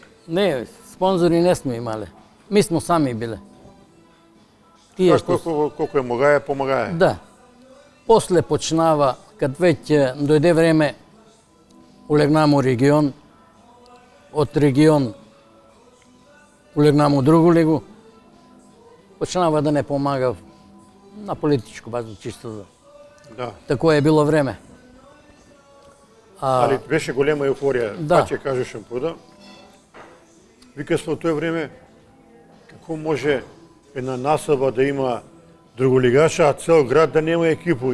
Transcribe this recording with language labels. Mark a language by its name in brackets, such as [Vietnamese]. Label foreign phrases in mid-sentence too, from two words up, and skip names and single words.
[Macedonian] Не, спонзори не сме имале. Ми смо сами биле. Тие што... Колку е могае, помагае? Да. После почнава, кад веќе дојде време, улегнамо у регион, од регион улегнамо у другу лигу, почнава да не помага на политичко база, чисто за... Да. Тако е било време. Али беше голема еуфорија, да. ќе кажеш пуда. Вика во тој време, како може една насоба да има друголигаша, а цел град да нема екипу?